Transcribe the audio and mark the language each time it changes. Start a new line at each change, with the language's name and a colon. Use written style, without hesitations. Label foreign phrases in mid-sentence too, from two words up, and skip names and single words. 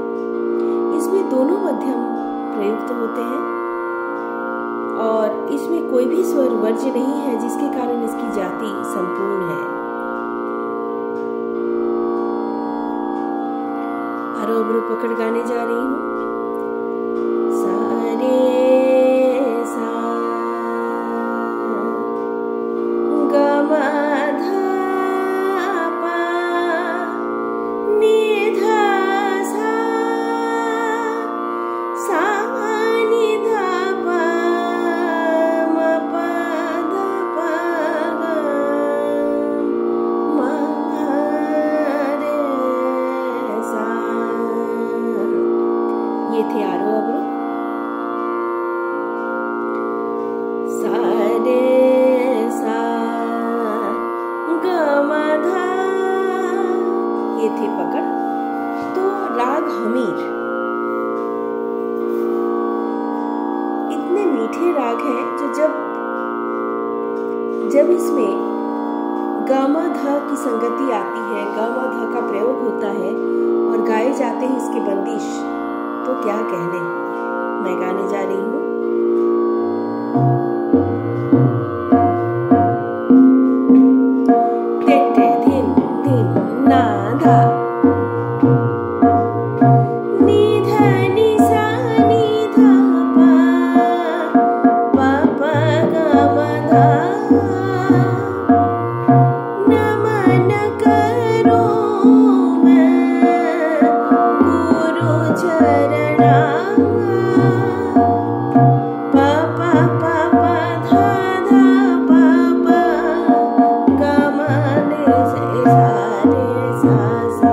Hindi: इसमें दोनों मध्यम प्रयुक्त होते हैं और इसमें कोई भी स्वर वर्ज्य नहीं है, जिसके कारण इसकी जाति संपूर्ण है। आरोह पकड़ गाने जा रही हूँ। सारे सा ग म ध पा नि ध सा सा नि ध पा म प ध प ग म रे सा। ये थे आरोह अवरोह। सा रे सा ग म ध, ये थे पकड़। तो राग हमीर इतने मीठे राग हैं जो जब इसमें ग म ध की संगति आती है, ग म ध का प्रयोग होता है और गाए जाते हैं इसके बंदिश, तो क्या कहने। मैं गाने जा रही हूँ। टे धिन धिन ना धा नि ध नि सा नि ध पा पा प ग म ध। नमन करूं मैं गुरु चरणा पा पा पा पा धा धा पा पा ग म रे सा रे सा सा।